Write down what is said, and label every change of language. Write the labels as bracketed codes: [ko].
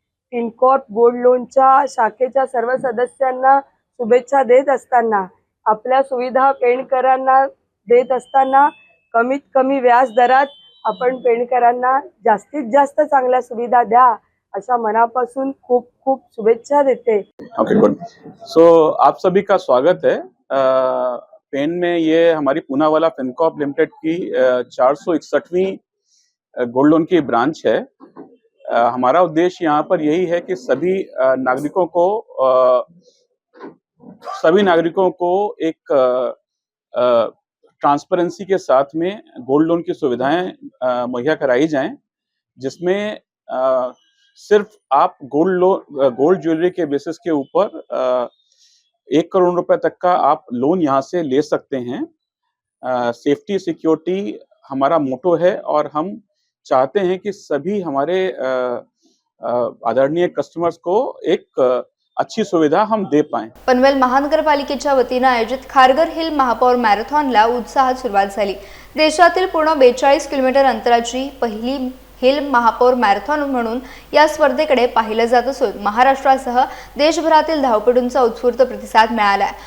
[mr] Fincorp gold लोनच्या शाखेच्या सर्व सदस्यांना शुभेच्छा देत असताना, आपल्या सुविधा पेणकरांना देत असताना कमीत कमी व्याज दरात आपण पेणकरांना जास्तीत जास्त चांगल्या सुविधा द्या अशा मनापासून खूप खूप शुभेच्छा देते। [en] Okay, good. [hi] सो आप सभी का स्वागत है। पेन में ये हमारी पूनावाला फिनकॉर्प लिमिटेड की 461वीं गोल्ड लोन की ब्रांच है। हमारा उद्देश्य यहाँ पर यही है कि सभी नागरिकों को एक ट्रांसपेरेंसी के साथ में गोल्ड लोन की सुविधाएं मुहैया कराई जाएं, जिसमें सिर्फ आप गोल्ड ज्वेलरी के बेसिस के ऊपर 1 करोड़ रुपए तक का आप लोन यहाँ से ले सकते हैं। सेफ्टी सिक्योरिटी हमारा मोटो है और हम चाहते हैं कि सभी हमारे आदरणीय कस्टमर्स को एक अच्छी सुविधा हम दे पाएं। [mr] पनवेल महानगरपालिकेच्या वतीने आयोजित खारघर हिल महापौर मॅरेथॉनला उत्साहात सुरुवात झाली। देशातील पूर्ण 42 किलोमीटर अंतराची पहिली हिल महापौर मॅरेथॉन म्हणून या स्पर्धेकडे पाहिलं जात असून महाराष्ट्रासह देशभरातील धावपटूंचा उत्स्फूर्त प्रतिसाद मिळाला।